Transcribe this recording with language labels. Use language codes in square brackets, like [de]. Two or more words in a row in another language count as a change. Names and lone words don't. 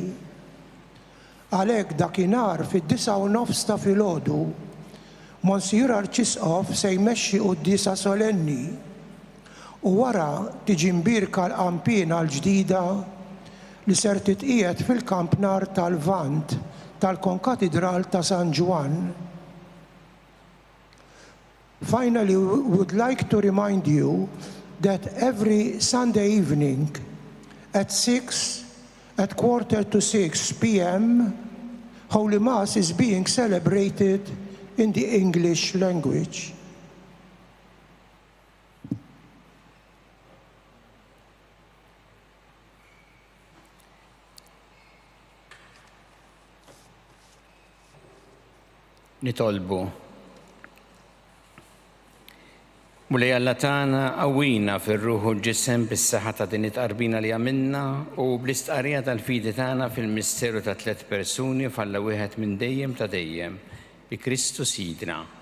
[mt] Għalhekk dakinhar fid-9:09 ta' filgħodu, Monsignor Arċisqof se jmexxi qudiesa solenni u wara tiġi mbirka l-qampina l-ġdida li ser titqiegħed fil-kampnar tal-Vant tal-Konkatedral ta' San Ġwan. [en] Finally, we would like to remind you that every Sunday evening at 5:45 p.m., Holy Mass is being celebrated in the English language. [mt] Nitolbu. Mulej Alla tagħna qawwina fir-ruħ u l-ġisem bis-saħħa ta' din it-qarbina li għamilna u bl-istqarrija tal-fidi tagħna fil-misteru ta' 3 persuni falla wieħed minn dejjem ta' dejjem bi Kristu Sidna.